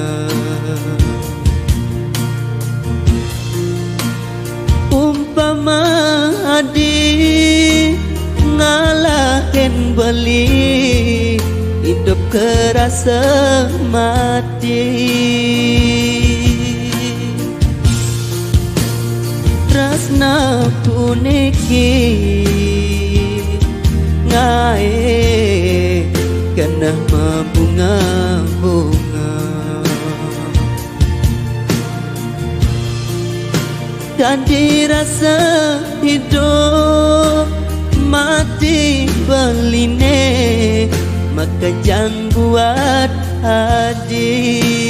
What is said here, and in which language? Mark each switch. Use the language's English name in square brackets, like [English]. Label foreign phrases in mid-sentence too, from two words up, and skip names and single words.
[Balinese] Umpama adi ngalahin beli, hidup kerasa mati. Tresna puniki ngae kena bunga-bunga. [Indonesian] Dan dirasa hidup mati beline, maka jangan buat adi.